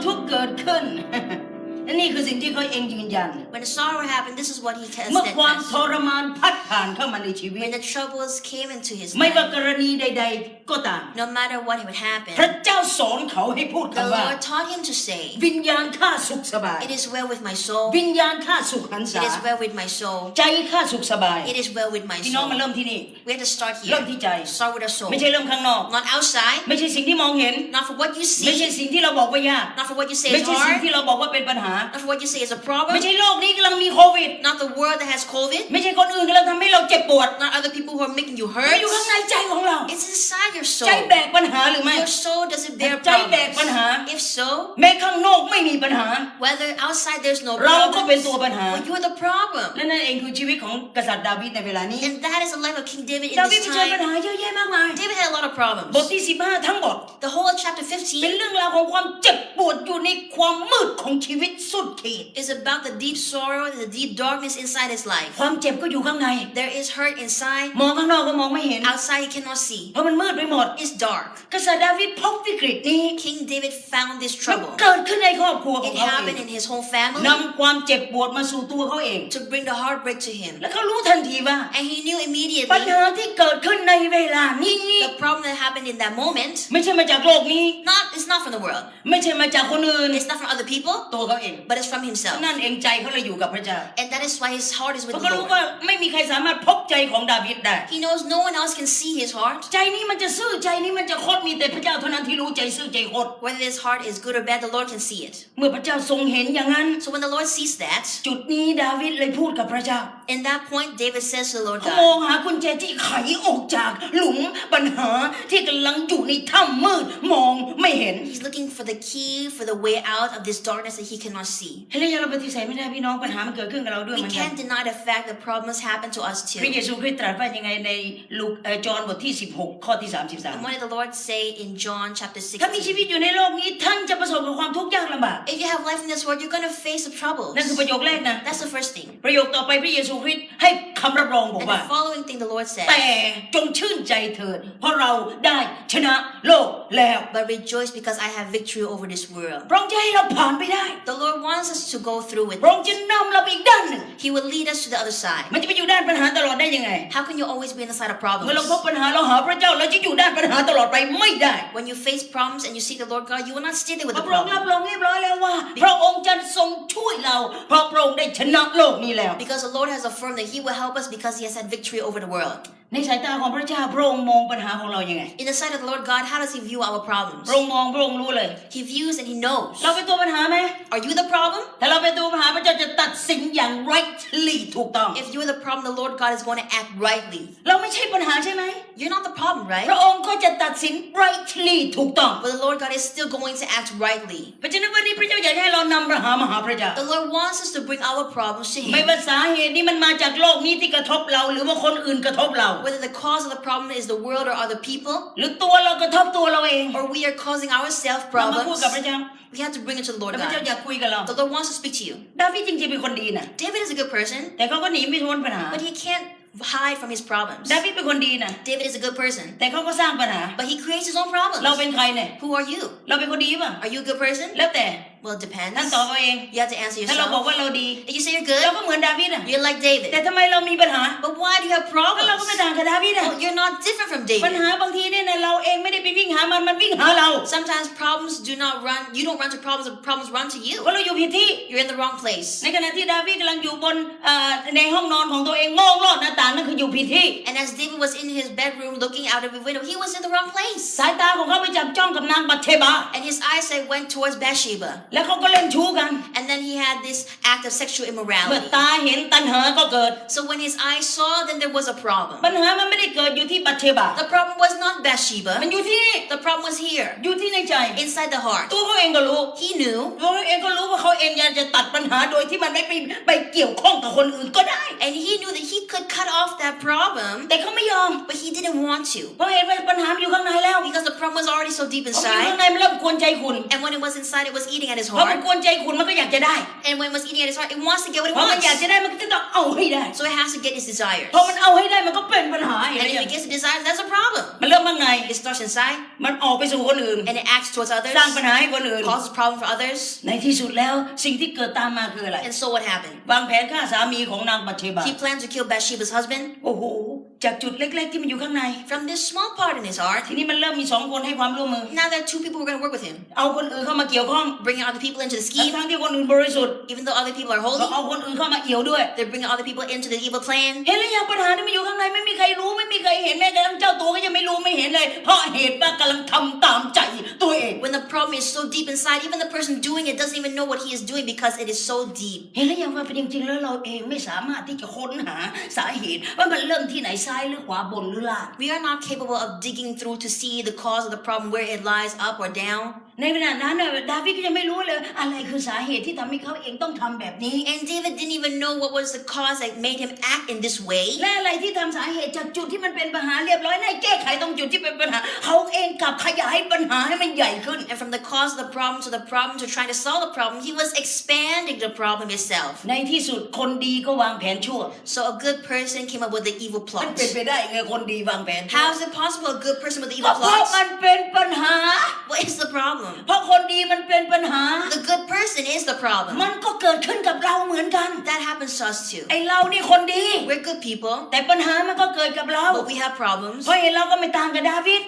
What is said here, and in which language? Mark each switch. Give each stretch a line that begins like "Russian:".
Thai: เกิดขึ้น และนี่คือสิ่งที่เขาเองยืนยัน
English: When the sorrow happened, this is what he
Thai: เมื่อความท
English: steadfast.
Thai: รมานพัดผ่านเข้ามาในชีวิต
English: When the troubles came into his
Thai: ไม่ว่า
English: life,
Thai: กรณีใดๆก็ตาม
English: no matter what would
Thai: พระ
English: happen,
Thai: เจ้าสอนเขาให้พูด
English: the
Thai: คำว่า
English: Lord taught him to say,
Thai: วิญญาณข้าสุขสบาย
English: "It is well with my soul.
Thai: วิญญาณข้าสุขหันษา
English: It is well with my soul.
Thai: ใจข้าสุขสบาย
English: It is well with my
Thai: พี่น้อง
English: soul."
Thai: มาเริ่มที่นี่
English: We have to start
Thai: เริ่ม
English: here.
Thai: ที่ใจ
English: Start with our soul.
Thai: ไม่ใช่เริ่มข้างนอก
English: Not outside,
Thai: ไม่ใช่สิ่งที่มองเห็น
English: not for what you
Thai: ไม่ใช่
English: see,
Thai: สิ่งที่เราบอกว่ายาก
English: not for what you say
Thai: ไม่
English: is
Thai: ใช่สิ่ง
English: hard,
Thai: ที่เราบอกว่าเป็นปัญหา
English: not for what you say is a problem,
Thai: ไม่ใช่โลกนี้กำลังมีโควิด
English: not the world that has COVID,
Thai: ไม่ใช่คนอื่นกำลังทำให้เราเจ็บปวด
English: not other people who are making you
Thai: มัน
English: hurt.
Thai: อยู่ข้างในใจของเรา
English: It's inside your
Thai: ใจ
English: soul.
Thai: แบกปัญหาหรือไม่
English: Your soul does it bear
Thai: ใจแบกปัญหา
English: problems? If so,
Thai: แม้ข้างนอกไม่มีปัญหา
English: whether outside there's no
Thai: เราก็เป็น
English: problems,
Thai: ตัวปัญหา
English: but you're the problem.
Thai: และนั่นเองคือชีวิตของกษัตริย์ดาวิดในเวลานี้
English: And that is the life of King David in
Thai: ดาวิด
English: this
Thai: เผชิญปัญ
English: time.
Thai: หาเยอะแยะมากมาย
English: David had a lot of
Thai: บท
English: problems.
Thai: ที่15ทั้งหมด
English: The whole of chapter
Thai: เป็น
English: 15
Thai: เรื่องราวของความเจ็บปวดอยู่ในความมืดของชีวิตสุดขีด
English: is about the deep sorrow and the deep darkness inside his life.
Thai: ความเจ็บก็อยู่ข้างใน
English: There is hurt inside.
Thai: มองข้างนอกก็มองไม่เห็น
English: Outside he cannot see.
Thai: เพราะมันมืดไปหมด
English: It's dark.
Thai: กษัตริย์ดาวิดพบวิกฤตนี้
English: King David found this
Thai: มัน
English: trouble.
Thai: เกิดขึ้นในครอบครัวของ
English: It
Thai: เขาเอง
English: happened in his whole family
Thai: นำความเจ็บปวดมาสู่ตัวเขาเอง
English: to bring the heartbreak to him.
Thai: และเขารู้ทันทีว่า
English: And he knew
Thai: ปัญ
English: immediately
Thai: หาที่เกิดขึ้นในเวลานี้
English: the problem that happened in that moment.
Thai: ไม่ใช่มาจากโลกนี้
English: It's not from the world.
Thai: ไม่ใช่มาจากคนอื่น
English: It's not from other people,
Thai: ตัวเขาเอง
English: but it's from himself.
Thai: นั่นเองใจเขาเลยอยู่กับพระเจ้า
English: And that is why his heart is
Thai: เพ
English: with
Thai: ราะ
English: the
Thai: เขารู้ว่า
English: Lord.
Thai: ไม่มีใครสามารถพบใจของดาวิดได้
English: He knows no one else can see his heart.
Thai: ใจนี้มันจะซื่อใจนี้มันจะคดมีแต่พระเจ้าเท่านั้นที่รู้ใจซื่อใจคด
English: Whether his heart is good or bad, the Lord can see it.
Thai: เมื่อพระเจ้าทรงเห็นอย่างนั้น
English: So when the Lord sees that,
Thai: จุดนี้ดาวิดเลยพูดกับพระเจ้า
English: in that point, David says to the Lord
Thai: เขามอง
English: God,
Thai: หากุญแจที่ไขออกจากหลุมปัญหาที่กำลังอยู่ในถ้ำมืดมองไม่เห็น
English: he's looking for the key for the way out of this darkness that he cannot see.
Thai: เฮ้ยเราปฏิเสธไม่ได้พี่น้องปัญหามันเกิดขึ้นกับเราด้วยเห
English: We
Thai: มือนกัน
English: can't deny the fact that problems happen to us
Thai: พระเย
English: too.
Thai: ซูคริสต์ตรัสว่ายังไงในจอห์นบทที่16ข้อที่
English: And what did the Lord say in John chapter
Thai: 33ถ้ามีชีวิต
English: 16?
Thai: อยู่ในโลกนี้ท่านจะประสบกับความทุกข์ยากลำบาก
English: If you have life in this world, you're going to face the troubles.
Thai: นั่นคือประโยคแรกนะ
English: That's the first thing.
Thai: ประโยคต่อไปพระเยซูคริสต์ให้คำรับรองบอก
English: And
Thai: ว่า
English: the following thing the Lord
Thai: แต่
English: says,
Thai: จงชื่นใจเถิดเพราะเราได้ชนะโลกแล้ว
English: but rejoice because I have victory over this world.
Thai: พระองค์จะให้เราผ่านไปได้
English: The Lord wants us to go through with
Thai: พระองค์
English: it.
Thai: จะนำเราไปอีกด้านหนึ่ง
English: He will lead us to the other side.
Thai: มันจะไปอยู่ด้านปัญหาตลอดได้ยังไง
English: How can you always be on the side of
Thai: เมื่อเรา
English: problems?
Thai: พบปัญหาเราหาพระเจ้าเราจะอยู่ด้านปัญหาตลอดไปไม่ได้
English: When you face problems and you seek the Lord God, you will not stay there with
Thai: พ
English: the
Thai: ระองค์รับ
English: problem.
Thai: รองเรียบร้อยแล้วว่า พระองค์จะทรงช่วยเราเพราะพระองค์ได้ชนะโลกนี้แล้ว
English: Because the Lord has affirmed that He will help us because He has had victory over the world.
Thai: ในสายตาของพระเจ้าพระองค์มองปัญหาของเรายังไง
English: In the sight of the Lord God, how does He view our
Thai: พ
English: problems?
Thai: ระองค์มองพระองค์รู้เลย
English: He views and He knows.
Thai: เราเป็นตัวปัญหาไหม
English: Are you the problem?
Thai: ถ้าเราเป็นตัวปัญหาพระเจ้าจะตัดสินอย่าง
English: rightly
Thai: ถูกต้อง
English: If you're the problem, the Lord God is going to act rightly.
Thai: เราไม่ใช่ปัญหาใช่ไหม
English: You're not the problem,
Thai: พ
English: right?
Thai: ระองค์ก็จะตัดสิน
English: rightly
Thai: ถูกต้อง
English: But the Lord God is still going to act rightly.
Thai: เพราะฉะนั้นวันนี้พระเจ้าอยากให้เรานำปัญหามาหาพระเจ้า
English: The Lord wants us to bring our problems to
Thai: ไม่
English: Him.
Thai: ว่าสาเหตุนี้มันมาจากโลกนี้ที่กระทบเราหรือว่าคนอื่นกระทบเรา
English: Whether the cause of the problem is the world or other people,
Thai: หรือตัวเรากระทบตัวเราเอง
English: or we are causing ourselves
Thai: เรามาพูด
English: problems,
Thai: กับพระเจ้า
English: we have to bring it to the Lord
Thai: แล้วพระเจ้า
English: God.
Thai: อยากคุยกับเรา
English: The Lord wants to speak to you.
Thai: ดาวิดจริงๆเป็นคนดีนะ
English: David is a good person,
Thai: แต่เขาก็หนีไม่พ้นปัญหา
English: but he can't hide from his problems.
Thai: ดาวิดเป็นคนดีนะ
English: David is a good person,
Thai: แต่เขาก็สร้างปัญหา
English: but he creates his own
Thai: เรา
English: problems.
Thai: เป็นใครเนี่ย
English: Who are you?
Thai: เราเป็นคนดีป่ะ
English: Are you a good person?
Thai: แล้วแต่
English: Well, it
Thai: ท่าน
English: depends.
Thai: ตอบเอาเอง
English: You have to answer
Thai: ถ้าเราบอก
English: yourself.
Thai: ว่าเราดี
English: If you say you're
Thai: เรา
English: good,
Thai: ก็เหมือนดาวิดอ่ะ
English: you're like
Thai: แต่
English: David.
Thai: ทำไมเรามีปัญหา
English: But why do you have
Thai: ก็เราก็ไม่
English: problems?
Thai: ต่างกับดาวิดอ่ะ
English: Well, you're not different from
Thai: ปัญ
English: David.
Thai: หาบางทีเนี่ยเราเองไม่ได้ไปวิ่งหามันวิ่งหาเรา
English: Sometimes problems do not run, you don't run to problems, the problems run to you.
Thai: เพราะเราอยู่ผิดที่
English: You're in the wrong place.
Thai: ในขณะที่ดาวิดกำลังอยู่บนในห้องนอนของตัวเองมองลอดหน้าต่างนั่นคืออยู่ผิดที่
English: And as David was in his bedroom looking out of the window, he was in the wrong place.
Thai: สายตาของเขาไปจับจ้องกับนางบัตเชบา
English: And his eyesight went towards Bathsheba.
Thai: แล้วเขาก็เล่นชู้กัน
English: And then he had this act of sexual
Thai: เมื่อ
English: immorality.
Thai: ตาเห็นตัณหาก็เกิด
English: So when his eyes saw, then there was a problem.
Thai: ปัญหามันไม่ได้เกิดอยู่ที่บัตเชบา
English: The problem was not
Thai: มัน
English: Bathsheba.
Thai: อยู่ที่นี่
English: The problem was here,
Thai: อยู่ที่ในใจ
English: inside the heart.
Thai: ตัวเขาเองก็รู้
English: He knew,
Thai: ตัวเขาเองก็รู้ว่าเขาเองอยากจะตัดปัญหาโดยที่มันไม่ไปเกี่ยวข้องกับคนอื่นก็ได้
English: and he knew that he could cut off that problem,
Thai: แต่เขาไม่ยอม
English: but he didn't want to.
Thai: เพราะเห็นว่าปัญหามันอยู่ข้างในแล้ว
English: Because the problem was already so deep
Thai: พอมันอยู่ข้าง
English: inside.
Thai: ในมันเริ่มกวนใจคุณ
English: And when it was inside, it was eating at at his
Thai: เพราะมัน
English: heart.
Thai: กวนใจคุณมันก็อยากจะได้
English: And when it was eating at his heart, it wants to get what it
Thai: เพราะมันอยาก
English: wants.
Thai: จะได้มันก็จะต้องเอาให้ได้
English: So it has to get its desires.
Thai: พอมันเอาให้ได้มันก็เป็นปัญหาเห็น
English: And
Thai: ไหม
English: if it gets the desires, that's a problem.
Thai: มันเริ่มบ้างไง
English: It starts inside
Thai: มันออกไปสู่คนอื่น
English: and it acts towards others,
Thai: สร้างปัญหาให้คนอื่น
English: causes problem for others.
Thai: ในที่สุดแล้วสิ่งที่เกิดตามมาคืออะไร
English: And so what happened?
Thai: วางแผนฆ่าสามีของนางบัตเชบา
English: He planned to kill Bathsheba's husband.
Thai: โอ้โหจากจุดเล็กๆที่มันอยู่ข้างใน
English: From this small part in his heart,
Thai: ทีนี้มันเริ่มมี2คนให้ความร่วมมือ
English: now there are 2 people who are going to work with him,
Thai: เอาคนอื่นเข้ามาเกี่ยวข้อง
English: bringing other people into the scheme.
Thai: ทั้งที่คนอื่นบริสุทธิ์
English: Even though other people are
Thai: ก็
English: holy,
Thai: เอาคนอื่นเข้ามาเอี่ยวด้วย
English: they're bringing other people into the evil plan.
Thai: เห็นแล้วอย่างปัญหาที่มันอยู่ข้างในไม่มีใครรู้ไม่มีใครเห็นแม้กระทั่งเจ้าตัวก็ยังไม่รู้ไม่เห็นเลย เพราะเหตุว่ากำลังทำตามใจตัวเอง
English: When the problem is so deep inside, even the person doing it doesn't even know what he is doing because it is so deep.
Thai: เห็นแล้วอย่างว่าเป็นจริงๆแล้วเราเองไม่สามารถที่จะค้นหาสาเหตุว่ามันเริ่มที่ไหนซ้ายหรือขวาบนหรือล่าง
English: We are not capable of digging through to see the cause of the problem, where it lies, up or down.
Thai: ในขณะนั้นดาวิดก็ยังไม่รู้เลยอะไรคือสาเหตุที่ทำให้เขาเองต้องทำแบบนี้
English: And David didn't even know what was the cause that made him act in this way.
Thai: และอะไรที่ทำสาเหตุจากจุดที่มันเป็นปัญหาเรียบร้อยในแก้ไขตรงจุดที่เป็นปัญหาเขาเองกลับขยายปัญหาให้มันใหญ่ขึ้น
English: And from the cause of the problem to trying to solve the problem, he was expanding the problem itself.
Thai: ในที่สุดคนดีก็วางแผนชั่ว
English: So a good person came up with the evil
Thai: มัน
English: plot.
Thai: เป็นไปได้ไงคนดีวางแผนชั่ว
English: How is it possible a good person with the
Thai: ก็
English: evil
Thai: เพราะ
English: plots?
Thai: มันเป็นปัญหา
English: What is the problem?
Thai: เพราะคนดีมันเป็นปัญหา
English: The good person is the problem.
Thai: มันก็เกิดขึ้นกับเราเหมือนกัน
English: That happens to us too.
Thai: ไอเรานี่คนดี
English: We're good people,
Thai: แต่ปัญหามันก็เกิดกับเรา
English: but we have problems.
Thai: เพราะเห็นเราก็ไม่ต่างกับดาวิด